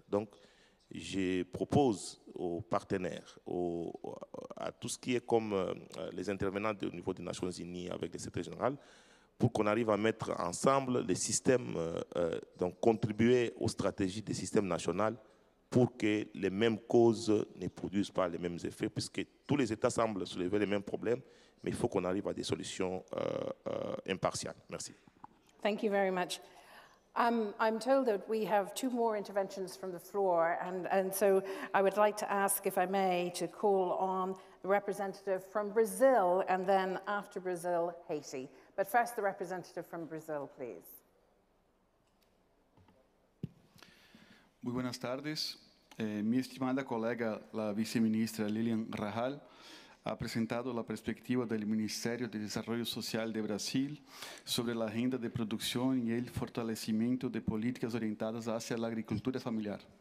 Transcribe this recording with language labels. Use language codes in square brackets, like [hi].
[fr] Donc, je propose aux partenaires, à tout ce qui est comme les intervenants au niveau des Nations Unies avec le secrétaire général, pour qu'on arrive à mettre ensemble les systèmes, donc contribuer aux stratégies des systèmes nationaux pour que les mêmes causes ne produisent pas les mêmes effets, puisque tous les États semblent soulever les mêmes problèmes, mais il faut qu'on arrive à des solutions impartiales. Merci. [en] Thank you very much. I'm told that we have 2 more interventions from the floor, and so I would like to ask, if I may, to call on the representative from Brazil, and then after Brazil, Haiti. But first, the representative from Brazil, please. [es] Muy buenas tardes. Mi estimada colega, la viceministra Lilian Rahal, ha presentado la perspectiva del Ministerio de Desarrollo Social de Brasil sobre la agenda de producción y el fortalecimiento de políticas orientadas hacia la agricultura familiar.